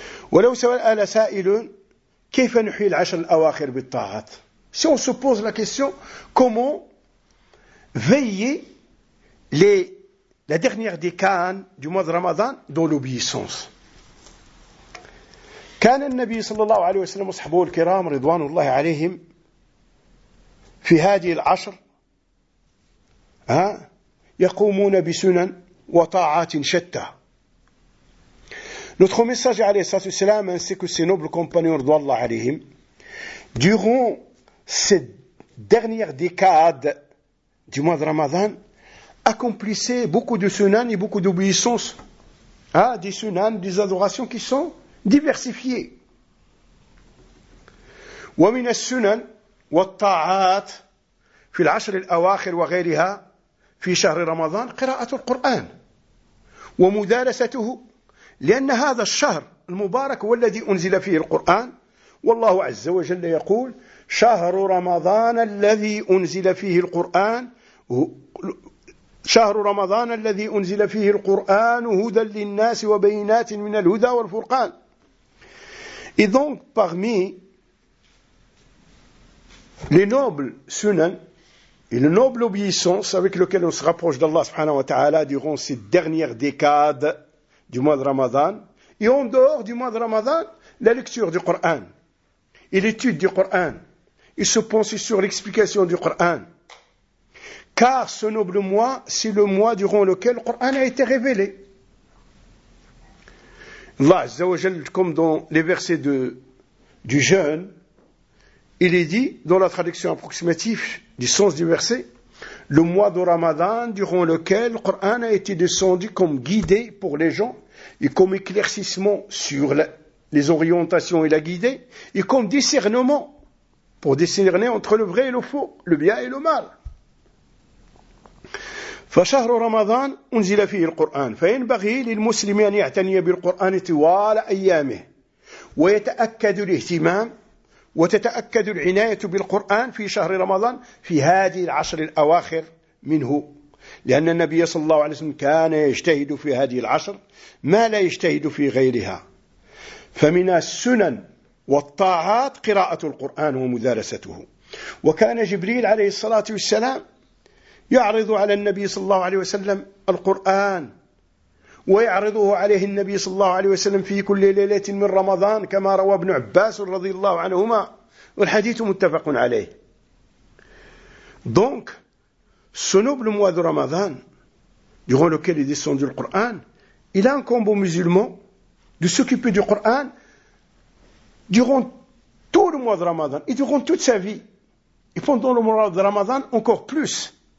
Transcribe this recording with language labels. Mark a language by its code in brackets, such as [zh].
[fr] Si on se pose la question, comment veiller la dernière décade du mois de Ramadan dans l'obéissance? [ar] كان النبي صلى الله عليه وسلم وصحبه الكرام رضوان الله عليهم في هذه العشر يقومون بسنن وطاعات شتى. [fr] Notre message [ar] عليه الصلاة والسلام [fr] ainsi que ses nobles compagnons [ar] رضوان الله عليهم [fr] durant cette dernière décade du mois de Ramadan accomplissaient beaucoup de sunan et beaucoup d'obéissances, des sunan, des adorations qui sont diversifié. [ar] ومن السنن والطاعات في العشر الأواخر وغيرها في شهر رمضان قراءة القرآن ومدارسته لأن هذا الشهر المبارك هو الذي أنزل فيه القرآن والله عز وجل يقول شهر رمضان الذي أنزل فيه القرآن شهر رمضان الذي أنزل فيه القرآن هدى للناس وبينات من الهدى والفرقان. [fr] Et donc, parmi les nobles sunan et les nobles obéissances avec lesquelles on se rapproche d'Allah subhanahu wa ta'ala durant ces dernières décades du mois de Ramadan, et en dehors du mois de Ramadan, la lecture du Coran et l'étude du Coran, et se penser sur l'explication du Coran. Car ce noble mois, c'est le mois durant lequel le Coran a été révélé. Allah Azza wa Jal, comme dans les versets du jeûne, il est dit, dans la traduction approximative du sens du verset, le mois de Ramadan durant lequel le Coran a été descendu comme guidé pour les gens, et comme éclaircissement sur les orientations et la guidée, et comme discernement pour discerner entre le vrai et le faux, le bien et le mal. [ar] فشهر رمضان أنزل فيه القرآن فينبغي للمسلم أن يعتني بالقرآن طوال أيامه ويتأكد الاهتمام وتتأكد العناية بالقرآن في شهر رمضان في هذه العشر الأواخر منه لأن النبي صلى الله عليه وسلم كان يجتهد في هذه العشر ما لا يجتهد في غيرها فمن السنن والطاعات قراءة القرآن ومدارسته وكان جبريل عليه الصلاة والسلام يعرض على النبي صلى الله عليه وسلم القرآن ويعرضه عليه النبي صلى الله عليه وسلم في كل ليلة من رمضان كما روى ابن عباس رضي الله عنهما والحديث متفق عليه. [fr] Donc ce noble mois de Ramadan durant lequel est descendu le Coran, il incombe aux musulmans de s'occuper du Coran durant tout le mois de Ramadan et durant toute sa vie et pendant le mois de Ramadan encore plus.